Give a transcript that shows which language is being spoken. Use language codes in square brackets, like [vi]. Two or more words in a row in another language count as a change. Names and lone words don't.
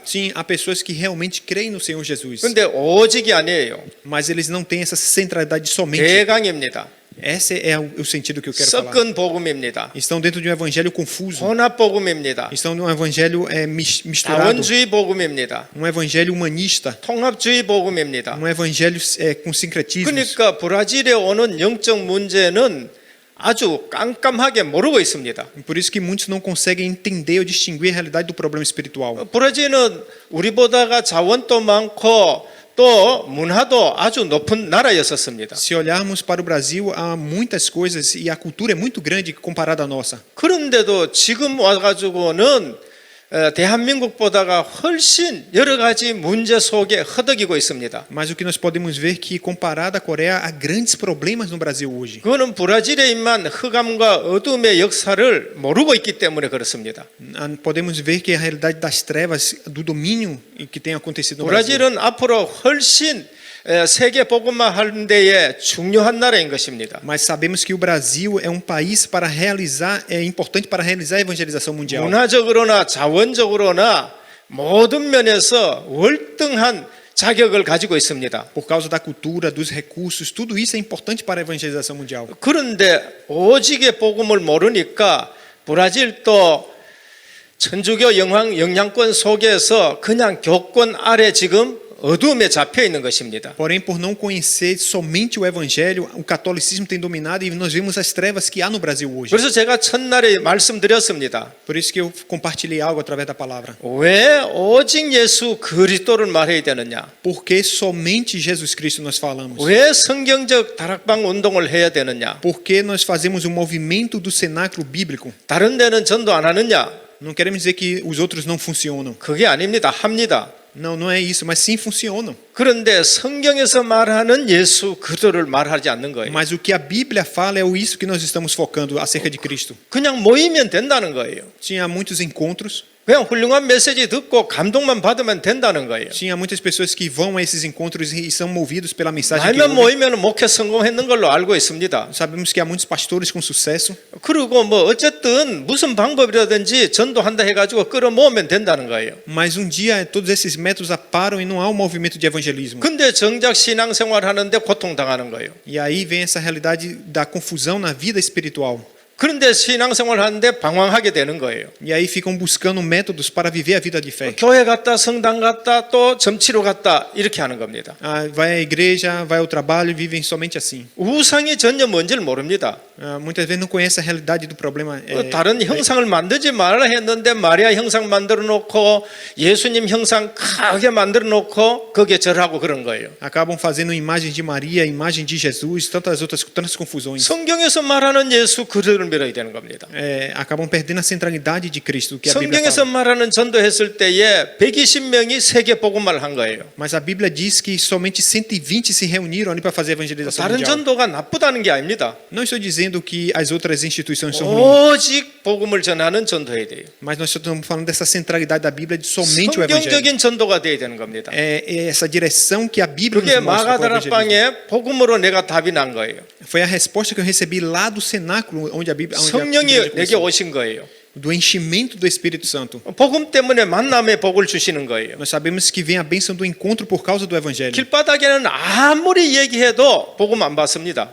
[pt] Sim, há pessoas que realmente creem no Senhor Jesus. [ko] 그런데 오직이 아니에요. [pt] Mas eles não têm essa centralidade somente. [ko] 대강입니다. [pt] Esse é o sentido que eu quero falar. [ko] 섞은 복음입니다. [pt] Estão dentro de um evangelho confuso. [ko] 혼합 복음입니다. [pt] Estão num evangelho misturado. [ko] 자원주의 복음입니다. [pt] Um evangelho humanista. [ko] 통합주의 복음입니다. [pt] Um evangelho com sincretismos. [ko] 그러니까 브라질에 오는 영적 문제는 아주 깜깜하게 모르고 있습니다. [pt] Por isso que muitos não conseguem entender ou distinguir a realidade do problema espiritual. [ko] 브라질은 우리보다가 자원도 많고 또 문화도 아주 높은 나라였었습니다. [pt] Se olharmos para o Brasil, há muitas coisas e a cultura é muito grande comparada à nossa. [ko] 그런데도 지금 와가지고는 대한민국보다가 훨씬 여러 가지 문제 속에 허덕이고 있습니다. [pt] Mas o que nós podemos ver que comparado à Coreia há grandes problemas no Brasil hoje. [ko] 그거는 브라질에 임한 흑암과 어둠의 역사를 모르고 있기 때문에 그렇습니다. [pt] Podemos ver que a realidade das trevas, do domínio que tem acontecido no Brasil. [ko] 브라질은 앞으로 훨씬 세계 복음화 하는 데에 중요한 나라인 것입니다. [pt] Mas sabemos que o Brasil é um país para realizar, é importante para realizar a evangelização mundial. [ko] 문화적으로나 자원적으로나 모든 면에서 월등한 자격을 가지고 있습니다. [pt] Por causa da cultura, dos recursos, tudo isso é importante para a evangelização mundial. [ko] 그런데 오직의 복음을 모르니까 브라질도 천주교 영향권 속에서 그냥 교권 아래 지금 어둠에 잡혀 있는 것입니다. [pt] Porém, por não conhecer somente o evangelho, o catolicismo tem dominado e nós vemos as trevas que há no Brasil hoje. [ko] 그래서 제가 첫날에 말씀드렸습니다. [pt] Por isso que eu compartilhei algo através da palavra. [ko] 왜 오직 예수 그리스도를 말해야 되느냐? [pt] Porque somente Jesus Cristo nós falamos. [ko] 왜 성경적 다락방 운동을 해야 되느냐? [pt] Porque nós fazemos o movimento do cenáculo bíblico. [ko] 다른 데는 전도 안 하느냐? [pt] Não queremos dizer que os outros não funcionam. [ko] 그게 아닙니다. 합니다. [pt] Não, não é isso, mas sim funcionam. [ko] 그런데 성경에서 말하는 예수 그리스도를 말하지 않는 거예요. [pt] Mas o que a Bíblia fala é isso que nós estamos focando acerca de Cristo. [ko] 그냥 모이면 된다는 거예요. [pt] Tinha muitos encontros. [ko] 그냥 훌륭한 메시지 듣고 감동만 받으면 된다는 거예요. [pt] Tinha muitas pessoas que vão a esses encontros e são movidos pela mensagem que [ko] 말만 [pt] ouvem. [ko] 모이면 목회 성공했는 걸로 알고 있습니다. [pt] Sabemos que há muitos pastores com sucesso. [ko] 그리고 뭐 어쨌든 무슨 방법이라든지 전도한다 해가지고 끌어모으면 된다는 거예요. [pt] Mas um dia todos esses métodos param e não há um movimento de evangelismo. [ko] 근데 정작 신앙생활 하는데 고통당하는 거예요. [pt] E aí vem essa realidade da confusão na vida espiritual. [ko] 그런데 신앙생활 하는데 방황하게 되는 거예요. [pt] E aí ficam buscando métodos para viver a vida de fé. [ko] 교회 갔다 성당 갔다 또 점치러 갔다 이렇게 하는 겁니다. [pt] Vai à igreja, vai ao trabalho e vivem somente assim. [ko] 우상이 전혀 뭔지를 모릅니다. [pt] Muitas vezes não conhece a realidade do problema. [ko] 다른 형상을 만들지 말라 했는데 마리아 형상 만들어 놓고 예수님 형상 크게 만들어 놓고 거기에 절하고 그런 거예요. [pt] Acabam fazendo imagem de Maria, imagem de Jesus, tantas confusões. [ko] 성경에서 말하는 예수 그들을 밀어야 되는 겁니다. [pt] Acabam perdendo a centralidade de Cristo que a Bíblia [ko] 성경에서 [pt] fala. [ko] 말하는 전도했을 때에 120명이 세계 복음화를 한 거예요. [pt] Mas a Bíblia diz que somente 120 se reuniram ali para fazer a evangelização [ko] 다른 [pt] mundial. [ko] 전도가 나쁘다는 게 아닙니다. [pt] Não estou dizendo que as outras instituições são ruins, [ko] 오직 복음을 전하는 전도해야 돼요. [pt] mas nós estamos falando dessa centralidade da Bíblia de somente o evangelho. [ko] 성경적인 전도가 돼야 되는 겁니다. [pt] É essa direção que a Bíblia [ko] 그게 [pt] nos mostra para o evangelismo. [ko] 마가다락방에 복음으로 내가 답이 난 거예요. [pt] Foi a resposta que eu recebi lá do cenáculo onde a Bíblia [ko] 성령이 내게 오신 거예요. [pt] do enchimento do Espírito Santo. [ko] 복음 때문에 만남의 복을 주시는 거예요. [pt] Nós sabemos que vem a bênção do encontro por causa do evangelho. [ko] 길바닥에는 아무리 얘기해도 복음 안 받습니다.